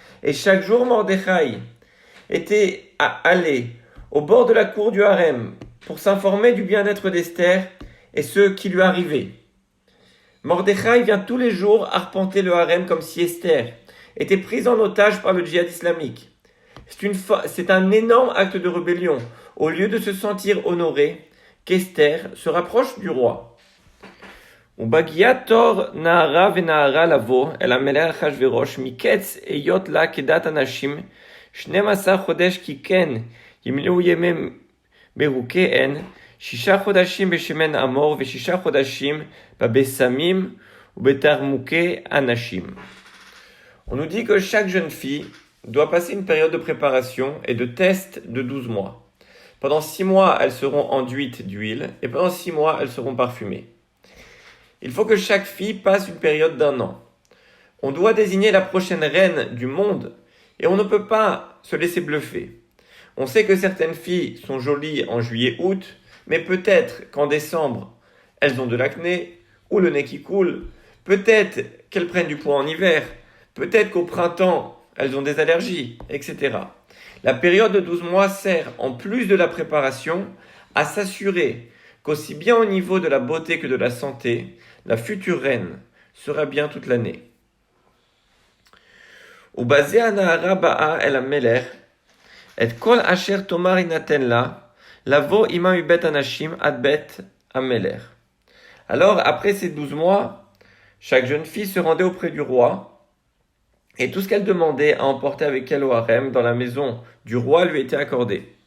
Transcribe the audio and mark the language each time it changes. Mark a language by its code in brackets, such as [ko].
[fr] Et chaque jour, Mordechai était allé au bord de la cour du harem pour s'informer du bien-être d'Esther et ce qui lui arrivait. Mordechai vient tous les jours arpenter le harem comme si Esther était prise en otage par le djihad islamique. C'est un énorme acte de rébellion. Au lieu de se sentir honoré, qu'Esther se rapproche du roi. [he] ובגיעה תור נערה ונערה לבוא אל המלך אחשוורוש מקץ היות לה כדת הנשים 12 חודש כי כן ימלאו ימי ברוקיהן 6 חודשים בשמן עמור ו6 חודשים בבשמים ובתרמוקי הנשים. [fr] On nous dit que chaque jeune fille doit passer une période de préparation et de test de 12 mois. Pendant 6 mois, elles seront enduites d'huile et pendant 6 mois, elles seront parfumées. Il faut que chaque fille passe une période d'1 an. On doit désigner la prochaine reine du monde et on ne peut pas se laisser bluffer. On sait que certaines filles sont jolies en juillet-août, mais peut-être qu'en décembre, elles ont de l'acné ou le nez qui coule. Peut-être qu'elles prennent du poids en hiver. Peut-être qu'au printemps, elles ont des allergies, etc. La période de 12 mois sert, en plus de la préparation, à s'assurer qu'aussi bien au niveau de la beauté que de la santé, la future reine sera bien toute l'année. [he] ובזה הנערה באה אל המלך, את כל אשר תאמר יינתן לה, לבוא עמה מבית הנשים עד בית המלך. [fr] Alors, après ces 12 mois, chaque jeune fille se rendait auprès du roi, et tout ce qu'elle demandait à emporter avec elle au harem dans la maison du roi lui était accordé.